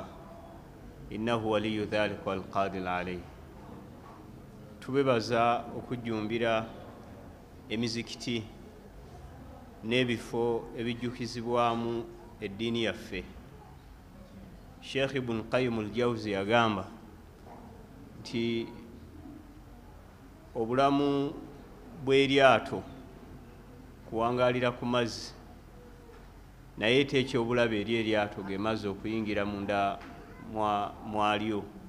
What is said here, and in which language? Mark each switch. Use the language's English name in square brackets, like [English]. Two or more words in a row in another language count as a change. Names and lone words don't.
[Arabic] Innahu waliyu dhalika walqadir alayhi. [Ganda] Tubebaza okujjumbira emizikiti n'ebifo ebijjukizibwamu eddiini yaffe. Sheikh ibn Qayyim al-Jawzi yagamba nti obulamu bw'eryato kuwangalira ku mazzi, naye teekyo obulabe eri eryato ge mazzi okuyingira munda mwalyo.